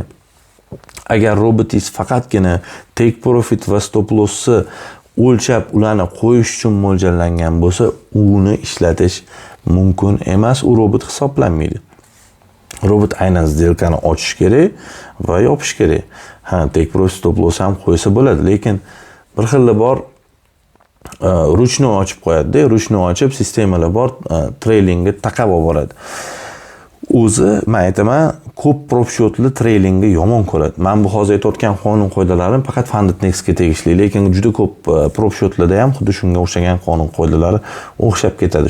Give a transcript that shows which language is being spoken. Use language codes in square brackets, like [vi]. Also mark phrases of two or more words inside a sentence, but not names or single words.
[uz] Agar robotingiz faqatgina [en] take profit [uz] va [en] stop loss'ni [uz] o'lchab ularni qo'yish uchun mo'ljallangan bo'lsa, uni ishlatish mumkin emas, u robot hisoblanmaydi. Robot aynan сделкani ochish kerak va yopish kerak. [en] Take profit stop loss [uz] ham qo'ysa bo'ladi, lekin bir xillar bor, ruchnoy ochib qo'yadi-da, ruchnoy ochib sistemalar bor, trailingga taqab olib boradi. O'zi, men aytaman, ko'p prop-shotli trailingga yomon ko'radi. Men bu hozir aytayotgan qonun qoidalarim faqat Funded.Next'ga tegishli, lekin juda ko'p prop-shotlarda ham xuddi shunga o'xshagan qonun qoidalari o'xshab ketadi.